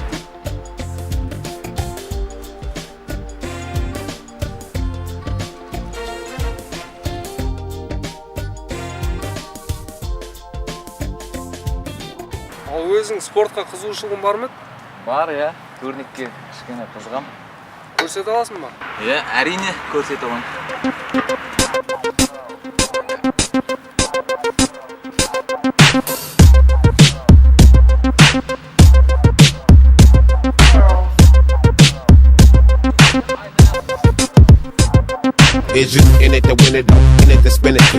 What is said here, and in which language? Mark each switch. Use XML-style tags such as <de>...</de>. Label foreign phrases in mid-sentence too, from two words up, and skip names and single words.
<kk>Ал өзің спортқа қызығушылығың бар ма? Бар, я. Көрнекке кішкене қызығам. Көрсете аласың ба? Иә, әрине көрсете аламын.</kk> <en>Is you in it to win it, in it to spin it?</en>